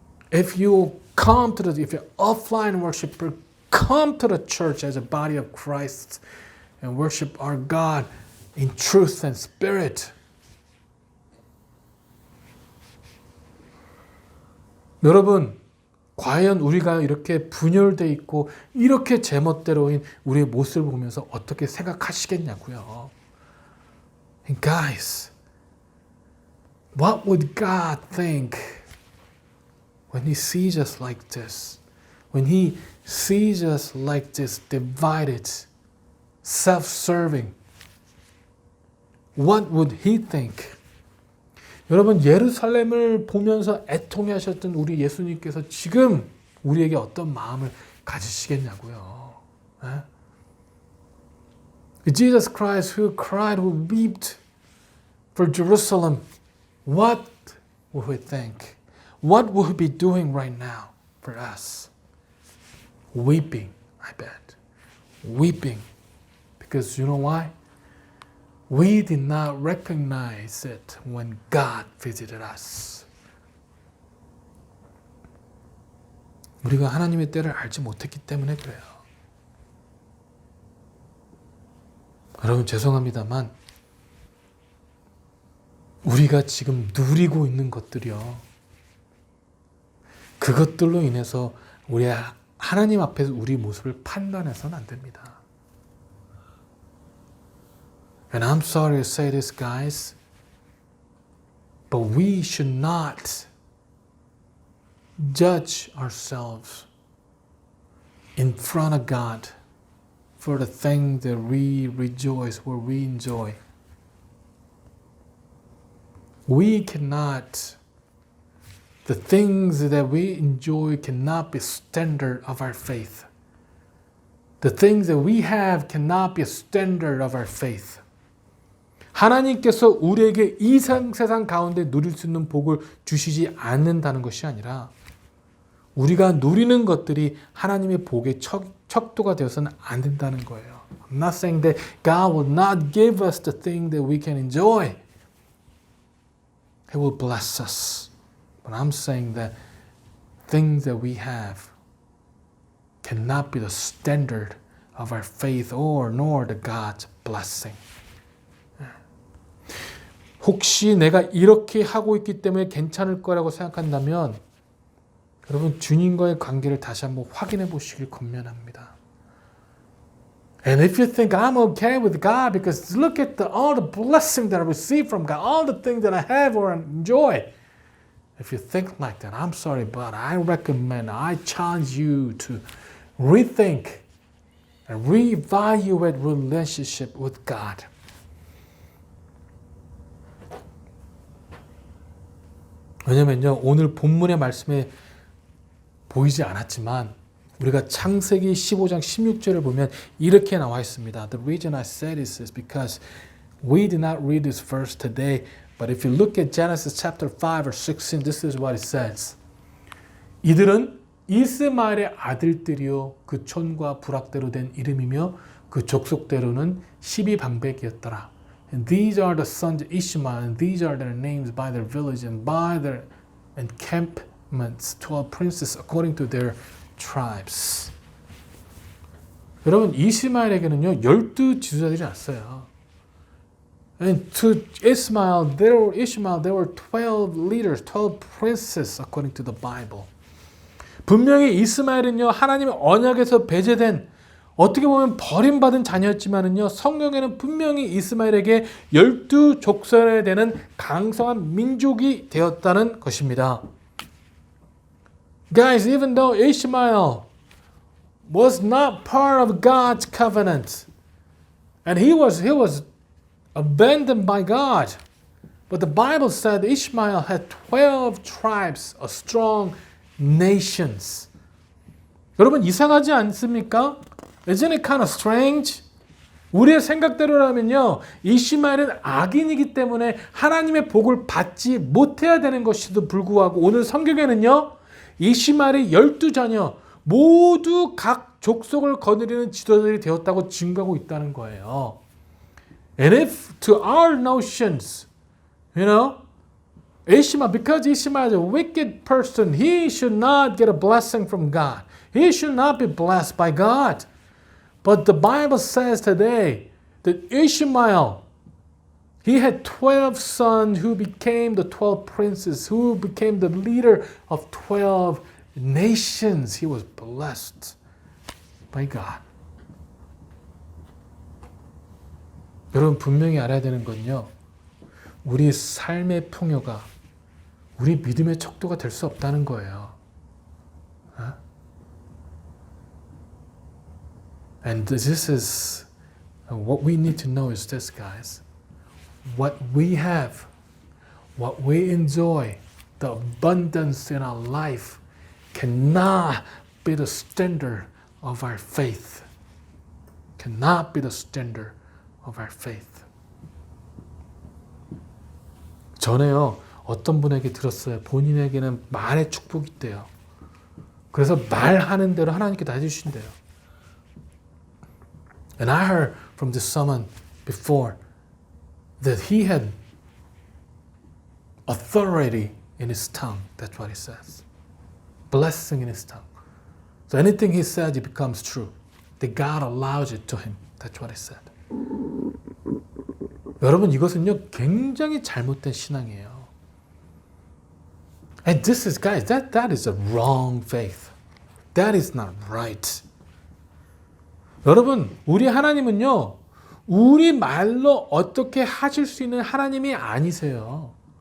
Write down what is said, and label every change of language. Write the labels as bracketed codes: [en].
[en] If you're offline worshiper, come to the church as a body of Christ and worship our God in truth and spirit. [ko] 여러분, 과연 우리가 이렇게 분열되어 있고 이렇게 제멋대로인 우리의 모습을 보면서 어떻게 생각하시겠냐고요. [en] And guys, what would God think when He sees us like this? When He sees us like this, divided, self-serving, what would He think? [ko] 여러분, 예루살렘을 보면서 애통해하셨던 우리 예수님께서 지금 우리에게 어떤 마음을 가지시겠냐고요. [en] Jesus Christ who cried, who wept for Jerusalem, what will He think? What will He be doing right now for us? Weeping, I bet. Weeping. Because you know why? We did not recognize it when God visited us. [ko] 우리가 하나님의 때를 알지 못했기 때문에 그래요. 여러분 죄송합니다만 우리가 지금 누리고 있는 것들이요. 그것들로 인해서 우리 하나님 앞에서 우리 모습을 판단해서는 안 됩니다. [en] And I'm sorry to say this, guys, but we should not judge ourselves in front of God for the thing that we rejoice, where we enjoy. We cannot, the things that we enjoy cannot be standard of our faith. The things that we have cannot be a standard of our faith. [ko] 하나님께서 우리에게 이 세상 가운데 누릴 수 있는 복을 주시지 않는다는 것이 아니라 우리가 누리는 것들이 하나님의 복의 척도가 되어서는 안 된다는 거예요. [en] I'm not saying that God will not give us the thing that we can enjoy. He will bless us. But I'm saying that things that we have cannot be the standard of our faith nor the God's blessing. [ko] 혹시 내가 이렇게 하고 있기 때문에 괜찮을 거라고 생각한다면 여러분 주님과의 관계를 다시 한번 확인해 보시길 권면합니다. [en] And if you think I'm okay with God because look at all the blessing that I receive from God, all the things that I have or enjoy. If you think like that, I'm sorry, but I challenge you to rethink and reevaluate relationship with God. [ko] 왜냐면요, 오늘 본문의 말씀에 보이지 않았지만 우리가 창세기 15장 16절을 보면 이렇게 나와 있습니다. [en] The reason I said this is because we did not read this verse today, but if you look at Genesis chapter 5 or 16, this is what it says. [ko] 이들은 이스마엘의 아들들이요 그 촌과 부락대로 된 이름이며 그 족속대로는 12방백이었더라. [en] And these are the sons of Ishmael, and these are their names by their village and by their encampments, 12 princes according to their tribes. [ko] 여러분, 이스마엘에게는요, 12지도자들이 났어요. [en] And to Ishmael, there were 12 leaders, 12 princes according to the Bible. [ko] 분명히 이스마엘은요, 하나님의 언약에서 배제된 어떻게 보면 버림받은 자녀였지만은요, 성경에는 분명히 이스마엘에게 12족속에 되는 강성한 민족이 되었다는 것입니다. [en] Guys, even though Ishmael was not part of God's covenant, and he was abandoned by God, But the Bible said Ishmael had 12 tribes, a strong nations. [ko] 여러분 이상하지 않습니까? [en] Isn't it kind of strange? [ko] 우리의 생각대로라면요. 이시마엘은 악인이기 때문에 하나님의 복을 받지 못해야 되는 것에도 불구하고 오늘 성경에는요. 이시마엘의 12자녀 모두 각 족속을 거느리는 지도자들이 되었다고 증거하고 있다는 거예요. [en] And if to our notions, Ishmael, because Ishmael is a wicked person, he should not get a blessing from God. He should not be blessed by God. But the Bible says today that Ishmael, he had 12 sons who became the 12 princes, who became the leader of 12 nations. He was blessed by God. [ko] 여러분 분명히 알아야 되는 건요. 우리 삶의 풍요가 우리 믿음의 척도가 될 수 없다는 거예요. [en] And this is what we need to know is this, guys. What we have, what we enjoy, the abundance in our life cannot be the standard of our faith. Cannot be the standard of our faith. [ko] 전에요. 어떤 분에게 들었어요. 본인에게는 말의 축복이 있대요. 그래서 말하는 대로 하나님께 다 해주신대요. [en] And I heard from this someone before that he had authority in his tongue. That's what he says. Blessing in his tongue. So anything he said, it becomes true. That God allows it to him. That's what he said. [ko] 여러분 이것은요 굉장히 잘못된 신앙이에요. [en] And this is, guys, that is a wrong faith. That is not right. [ko] 여러분, 우리 하나님은요, 우리 말로 어떻게 하실 수 있는 하나님이 아니세요.